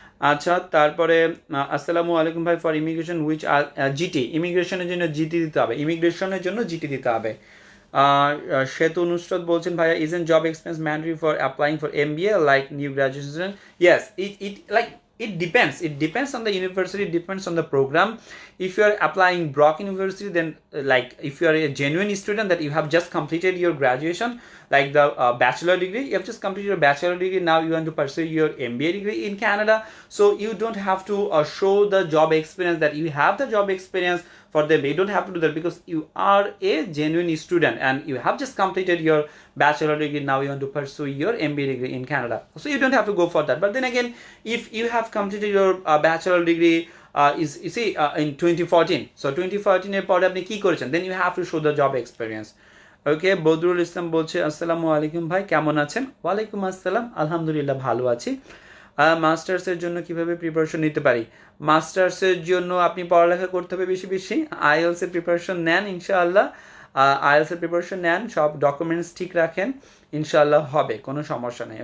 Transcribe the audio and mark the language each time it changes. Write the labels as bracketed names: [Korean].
[Bangla] আচ্ছা, তারপরে আসসালামু আলাইকুম ভাই, [English] for immigration which GT, [Bangla] ইমিগ্রেশনের জন্য জিটি দিতে হবে, ইমিগ্রেশনের জন্য জিটি দিতে হবে। [English] শ্বেত নুসরত [Bangla] বলছেন, ভাইয়া [English] Isn't job experience mandatory for applying for MBA like new graduation? Yes, it depends on the university, depends on the program. If you are applying Brock University, then like if you are a genuine student that you have just completed your graduation, like the bachelor degree, you have just completed your bachelor degree, now you want to pursue your MBA degree in Canada, so you don't have to show the job experience that you have the job experience for them. You don't have to do that because you are a genuine student and you have just completed your bachelor degree, now you want to pursue your MBA degree in Canada, so you don't have to go for that. But then again, if you have completed your bachelor degree in 2014, so 2014 [Bangla] এর পরে আপনি কি করেছেন, [English] then you have to show the job experience. [Bangla] ওকে, বদরুল ইসলাম বলছে, আসসালামু আলাইকুম ভাই, কেমন আছেন? ওয়ালাইকুম আসসালাম, আলহামদুলিল্লাহ ভালো আছি। মাস্টার্সের জন্য কিভাবে প্রিপারেশন নিতে পারি? মাস্টার্সের জন্য আপনি পড়ালেখা করতে হবে বেশি বেশি, আইএলস এর প্রিপারেশন নেন ইনশাআল্লাহ। আইএলসের প্রিপারেশন নেন, সব ডকুমেন্টস ঠিক রাখেন, ইনশাল্লাহ হবে, কোনো সমস্যা নেই।